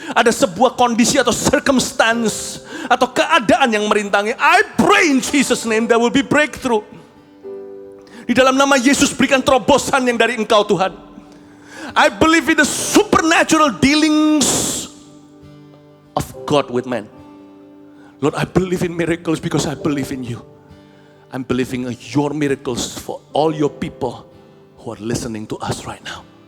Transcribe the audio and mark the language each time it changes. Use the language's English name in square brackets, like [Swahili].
[Indonesian] Ada sebuah kondisi atau circumstance atau keadaan yang merintangi. [English] I pray in Jesus' name there will be breakthrough. [Indonesian] Di dalam nama Yesus berikan terobosan yang dari Engkau Tuhan. [English] I believe in the supernatural dealings of God with man. Lord, I believe in miracles because I believe in you. I'm believing in your miracles for all your people who are listening to us right now.